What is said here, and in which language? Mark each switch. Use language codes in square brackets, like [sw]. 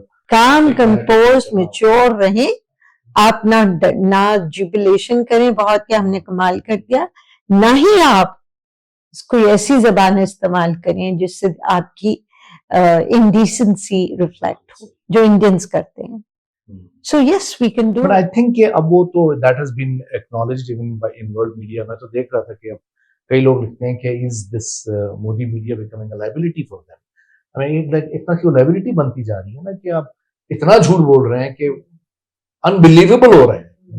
[ur] کام compose, mature رہیں. آپ نہ جوبلیشن کریں بہت کہ ہم نے کمال کر دیا, نہ ہی آپ کوئی ایسی زبان استعمال کریں جس سے آپ کی انڈیسنسی ریفلیکٹ ہو, جو انڈینز کرتے ہیں. [en] So yes, we can do. But I think [ur] کہ اب وہ تو [en] that has been acknowledged even by in world media. [ur] میں تو دیکھ رہا تھا کہ اب کئی لوگ لکھتے ہیں کہ [en] is this Modi media becoming a liability [ur] for them. [en] I mean [ur] اتنا کیوں liability بنتی جا رہی ہے نا کہ آپ اتنا جھوٹ بول رہے ہیں کہ unbelievable ہو رہے ہیں.